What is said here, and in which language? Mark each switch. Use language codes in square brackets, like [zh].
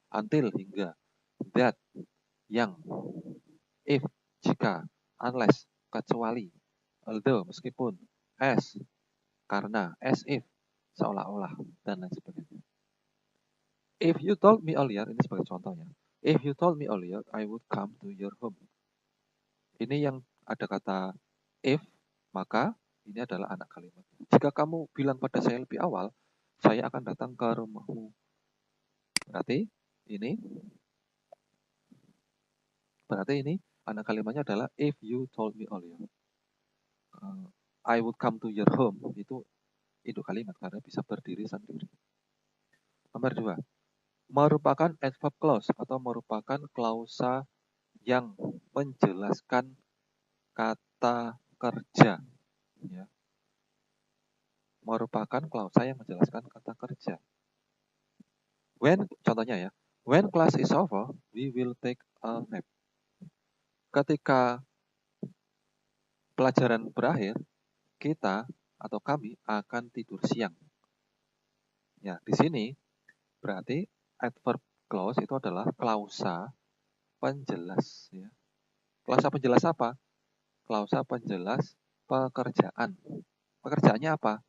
[id] until, hingga, that, yang, if, jika, unless, kecuali, although, meskipun, as, karena, as if, seolah-olah, dan lain sebagainya. [en] If you told me earlier, [id] ini sebagai contohnya. [en] If you told me earlier, I would come to your home. [id] Ini yang ada kata if, maka ini adalah anak kalimat. Jika kamu bilang pada saya lebih awal, saya akan datang ke rumahmu. Berarti ini anak kalimatnya adalah [en] if you told me earlier. I would come to your home. [id] Itu induk kalimat karena bisa berdiri sendiri. Nomor 2. Merupakan adverb clause atau merupakan klausa yang menjelaskan kata kerja. Ya. Merupakan klausa yang menjelaskan kata kerja. Contohnya ya, [en] when class is over, we will take a nap. [id] Ketika pelajaran berakhir, kita atau kami akan tidur siang. Ya, di sini berarti adverb clause itu adalah klausa penjelas. Ya. Klausa penjelas apa? Klausa penjelas pekerjaan. Pekerjaannya apa?